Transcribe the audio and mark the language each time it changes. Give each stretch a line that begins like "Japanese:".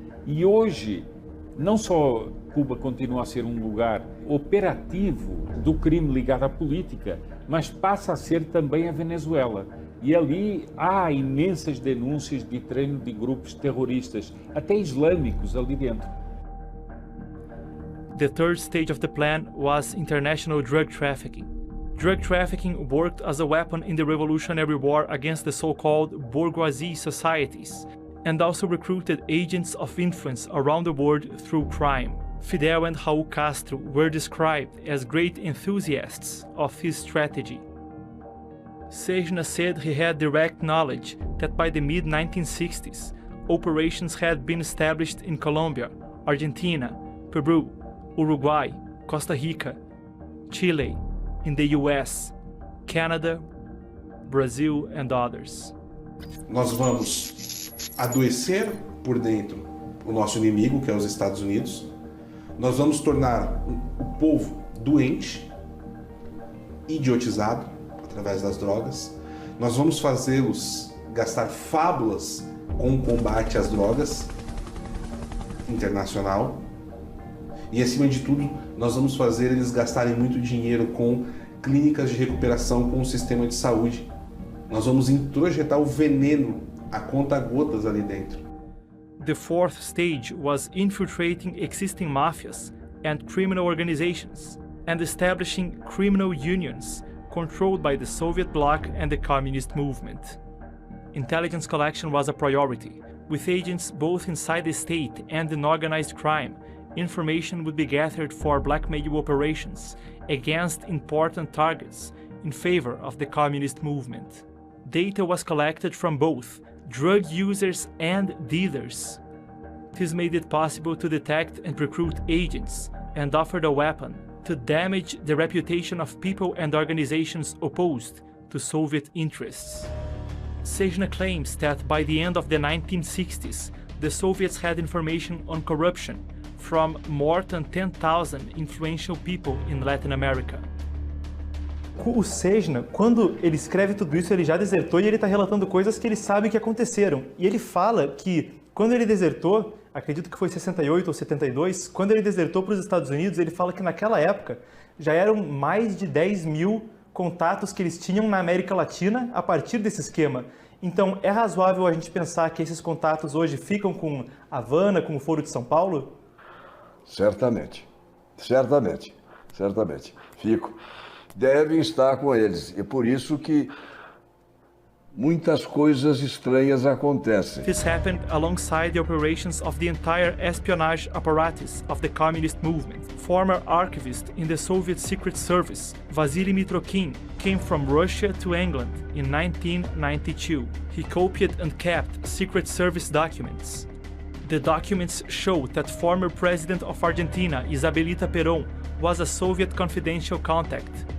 Portuguese: E hoje, não só Cuba continua a ser um lugar operativo do crime ligado à política, mas passa a ser também a Venezuela. E ali há imensas denúncias de treino de grupos terroristas, até islâmicos ali dentro.
English: The third stage of the plan was international drug trafficking. Drug trafficking worked as a weapon in the Revolutionary War against the so-called bourgeoisie societies, and also recruited agents of influence around the world through crime. Fidel and Raul Castro were described as great enthusiasts of his strategy. Sejna said he had direct knowledge that by the mid-1960s, operations had been established in Colombia, Argentina, Peru, Uruguay, Costa Rica, Chile, in the US, Canada, Brazil, and others.
Portuguese: Nós vamos adoecer por dentro o nosso inimigo, que é os Estados Unidos. Nós vamos tornar o povo doente, idiotizado, através das drogas. Nós vamos fazê-los gastar fábulas com o combate às drogas internacional. E, acima de tudo, nós vamos fazer eles gastarem muito dinheiro com clínicas de recuperação, com o sistema de saúde. Nós vamos introjetar o veneno a conta-gotas ali dentro.
English: The fourth stage was infiltrating existing mafias and criminal organizations and establishing criminal unions controlled by the Soviet bloc and the communist movement. Intelligence collection was a priority. With agents both inside the state and in organized crime, information would be gathered for blackmail operations against important targets in favor of the communist movement. Data was collected from both drug users and dealers. This made it possible to detect and recruit agents and offered a weapon to damage the reputation of people and organizations opposed to Soviet interests. Sejna claims that by the end of the 1960s, the Soviets had information on corruption from more than 10,000 influential people in Latin America.
Portuguese: O Sejna, quando ele escreve tudo isso, ele já desertou e ele está relatando coisas que ele sabe que aconteceram. E ele fala que quando ele desertou, acredito que foi 68 ou 72, quando ele desertou para os Estados Unidos, ele fala que naquela época já eram mais de 10 mil contatos que eles tinham na América Latina a partir desse esquema. Então, é razoável a gente pensar que esses contatos hoje ficam com Havana, com o Foro de São Paulo? Certamente, certamente, certamente. Fico. Devem estar com eles. E por isso que muitas coisas estranhas acontecem.
English: This happened alongside the operations of the entire espionage apparatus of the communist movement. Former archivist in the Soviet Secret Service, Vasily Mitrokhin, came from Russia to England in 1992. He copied and kept Secret Service documents. The documents show that former President of Argentina, Isabelita Perón, was a Soviet confidential contact.